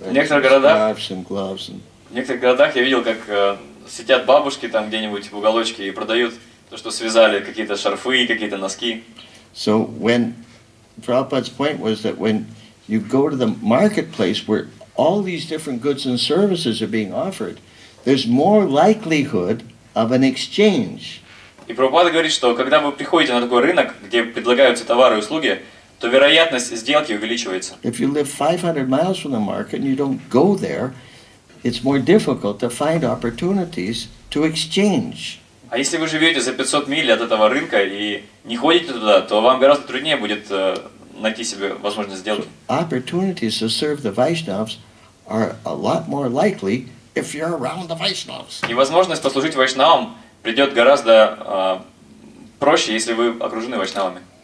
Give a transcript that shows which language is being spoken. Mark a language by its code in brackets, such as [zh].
[en] Right? [ru] В некоторых городах, [en] Scarves and gloves and... [ru] в некоторых городах я видел, как сидят бабушки там где-нибудь в уголочке и продают то, что связали, какие-то шарфы, какие-то носки. [en] So when Prabhupada's point was that when you go to the marketplace where all these different goods and services are being offered, there's more likelihood of an exchange. [ru] И Прабхупада говорит, что когда вы приходите на такой рынок, где предлагаются товары и услуги, то вероятность сделки увеличивается. [en] If you live 500 miles from the market and you don't go there, it's more difficult to find opportunities to exchange. [ru] А если вы живете за 500 миль от этого рынка и не ходите туда, то вам гораздо труднее будет найти себе возможность сделки. [en] So opportunities to serve the Vaishnavas are a lot more likely if you're around the Vaishnavas. [ru] И возможность послужить вайшнавам придет гораздо проще, если вы окружены вайшнавами.